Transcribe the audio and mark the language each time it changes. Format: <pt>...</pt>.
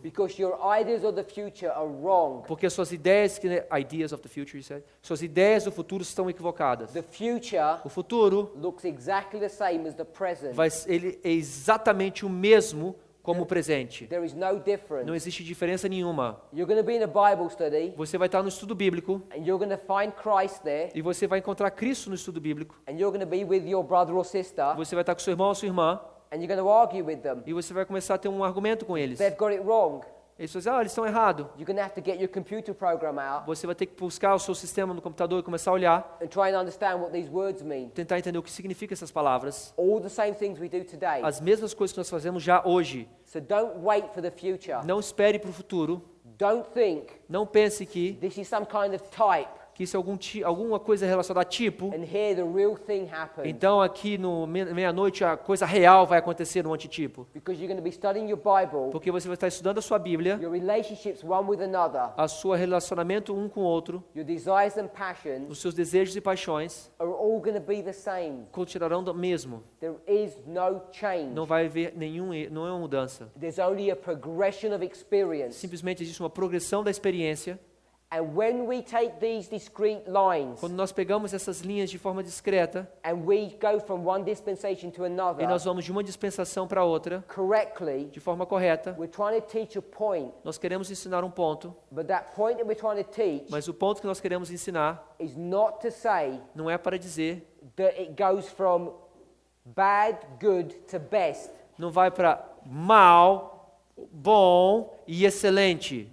<en>because your ideas of the future are wrong.</en> <pt>Porque suas ideias,</pt> <en>ideas of the future, you said,</en> <pt>suas ideias do futuro estão equivocadas.</pt> <en>The future</en> <pt>O futuro</pt> <en>looks exactly the same as the present.</en> <pt>ele é exatamente o mesmo como o presente.</pt> <en>There is no difference.</en> <pt>Não existe diferença nenhuma.</pt> <en>You're going to be in a Bible study</en> <pt>Você vai estar no estudo bíblico</pt> <en>and you're going to find Christ there</en> <pt>e você vai encontrar Cristo no estudo bíblico.</pt> <en>and you're going to be with your brother or sister</en> <pt>Você vai estar com seu irmão ou sua irmã</pt> <en>and you're going to argue with them.</en> <pt>e você vai começar a ter um argumento com eles.</pt> <en>They've got it wrong.</en> <pt>Eles vão dizer, eles estão errados.</pt> <en>You're going to have to get your computer program out</en> <pt>Você vai ter que buscar o seu sistema no computador e começar a olhar,</pt> <en>and try and understand what these words mean.</en> <pt>tentar entender o que significa essas palavras.</pt> <en>All the same things we do today.</en> <pt>As mesmas coisas que nós fazemos já hoje.</pt> <en>So don't wait for the future.</en> <pt>Não espere para o futuro.</pt> <en>Don't think</en> <pt>Não pense que</pt> <en>this is some kind of type</en> <pt>isso é alguma coisa relacionada a tipo.</pt> <en>and here the real thing happens.</en> <pt>Então aqui no meia-noite a coisa real vai acontecer no antitipo.</pt> <en>Because you're going to be studying your Bible,</en> <pt>Porque você vai estar estudando a sua Bíblia,</pt> <en>your relationships one with another,</en> <pt>a seu relacionamento um com o outro,</pt> <en>your desires and passions</en> <pt>os seus desejos e paixões</pt> <en>are all going to be the same.</en> <pt>continuarão do mesmo.</pt> <en>There is no change.</en> <pt>Não vai haver não é uma mudança.</pt> <en>There's only a progression of experience.</en> <pt>Simplesmente existe uma progressão da experiência.</pt> <en>And when we take these discrete lines</en> <pt>Quando nós pegamos essas linhas de forma discreta</pt> <en>and we go from one dispensation to</en> <pt>e</pt> <en>another</en> <pt>nós vamos de uma dispensação para outra,</pt> <en>correctly,</en> <pt>de forma correta,</pt> <en>we're trying to teach a point,</en> <pt>nós queremos ensinar um ponto,</pt> <en>but that point that we're trying to teach</en> <pt>mas o ponto que nós queremos ensinar</pt> <en>is not to say</en> <pt>não é para dizer,</pt> <en>that it goes from bad, good to best,</en> <pt>não vai para mal, bom e excelente,</pt>